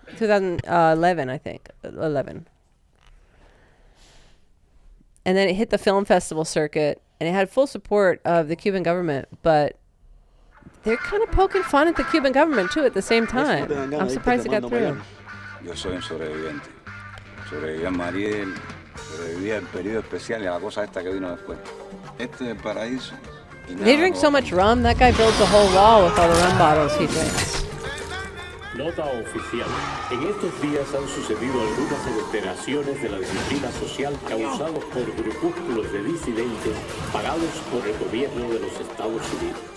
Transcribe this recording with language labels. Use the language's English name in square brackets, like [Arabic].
[English] 2011, I think. 11. And then it hit the film festival circuit, and it had full support of the Cuban government, but they're kind of poking fun at the Cuban government, too, at the same time. I'm surprised it got through. [Spanish] Yo soy un sobreviviente. Sobreviví en Mariel, sobreviví al periodo especial y a la cosa esta que vino después. Este es el paraíso. [English] They drink so much rum, that guy builds a whole wall with all the rum bottles he drinks. [Spanish] Nota oficial. En estos días han sucedido algunas alteraciones de la disciplina social causados por grupúsculos de disidentes pagados por el gobierno de los Estados Unidos.